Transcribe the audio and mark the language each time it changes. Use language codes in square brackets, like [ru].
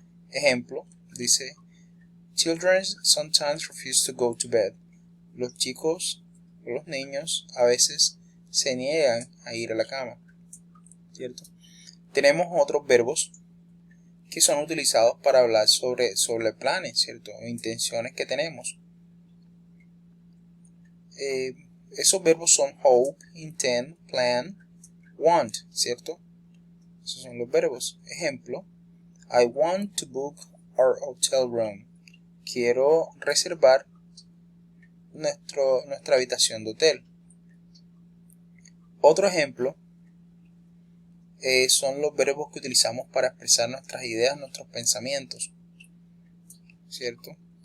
[es] Ejemplo, dice, [en] children sometimes refuse to go to bed. [es] Los chicos o los niños a veces se niegan a ir a la cama, ¿cierto? Tenemos otros verbos que son utilizados para hablar sobre planes, ¿cierto? O intenciones que tenemos. Esos verbos son hope, intend, plan, want, ¿cierto? Esos son los verbos. Ejemplo, [en] I want to book our hotel room. [es] Quiero reservar nuestra habitación de hotel. Otro ejemplo son los verbos que utilizamos para expresar nuestras ideas, nuestros pensamientos, ¿cierto?